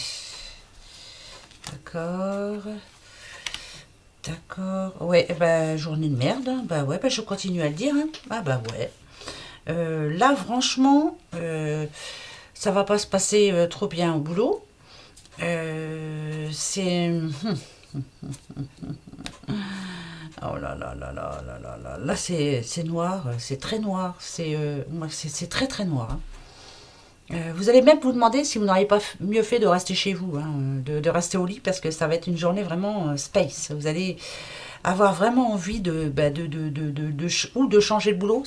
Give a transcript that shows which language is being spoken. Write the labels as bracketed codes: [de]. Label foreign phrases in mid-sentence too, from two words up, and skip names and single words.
[fr] D'accord. D'accord. Ouais, ben, journée de merde. Hein. Bah ouais, ben, je continue à le dire. Hein. Ah bah ouais. Là, franchement, ça va pas se passer trop bien au boulot. C'est... Oh là là là là là là là. Là, c'est noir, c'est très noir. C'est très très noir. Hein. Vous allez même vous demander si vous n'auriez pas mieux fait de rester chez vous, hein, de rester au lit, parce que ça va être une journée vraiment space. Vous allez avoir vraiment envie ou de changer de boulot.